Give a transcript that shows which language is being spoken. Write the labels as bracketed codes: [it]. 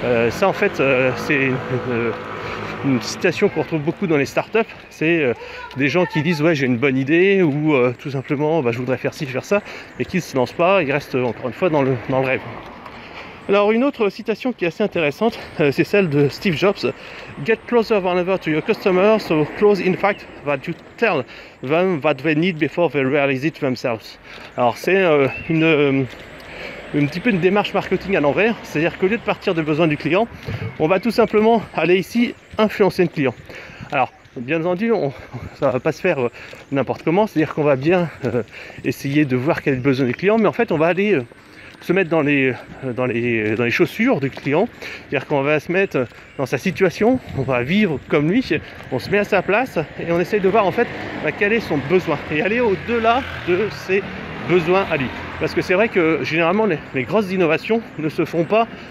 [fr] Ça en fait c'est une citation qu'on retrouve beaucoup dans les startups, c'est des gens qui disent ouais j'ai une bonne idée ou tout simplement je voudrais faire ci, faire ça, et qui ne se lancent pas, ils restent encore une fois dans le rêve. Alors une autre citation qui est assez intéressante, c'est celle de Steve Jobs. [en] Get closer than ever to your customers, so close in fact that you tell them what they need before they realize it themselves. [fr] Alors c'est un petit peu une démarche marketing à l'envers, c'est-à-dire qu'au lieu de partir des besoins du client, on va tout simplement aller ici influencer le client. Alors bien entendu, ça ne va pas se faire n'importe comment, c'est-à-dire qu'on va bien essayer de voir quel est le besoin du client, mais en fait on va aller se mettre dans les chaussures du client, c'est-à-dire qu'on va se mettre dans sa situation, on va vivre comme lui, on se met à sa place et on essaye de voir en fait quel est son besoin et aller au-delà de ses besoins à lui. Parce que c'est vrai que généralement les grosses innovations ne se font pas